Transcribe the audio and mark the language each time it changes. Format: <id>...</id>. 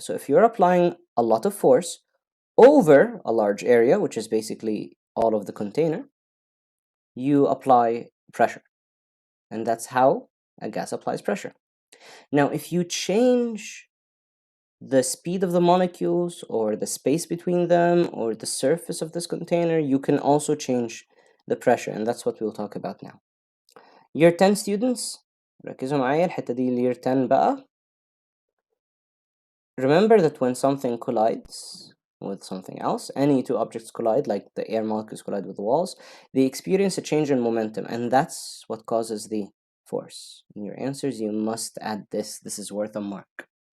<en>So if you're applying a lot of force over a large area, which is basically all of the container, you apply pressure. And that's how a gas applies pressure. Now, if you change the speed of the molecules or the space between them or the surface of this container, you can also change the pressure, and that's what we'll talk about now. Year 10 students,</en> <ar>ركزوا معايا الحتة دي</ar> <en>year 10</en> <ar>بقى.</ar> <en>Remember that when something collides with something else, any two objects collide, like the air molecules collide with the walls, they experience a change in momentum, and that's what causes the force. In your answers, you must add this. This is worth a mark.</en>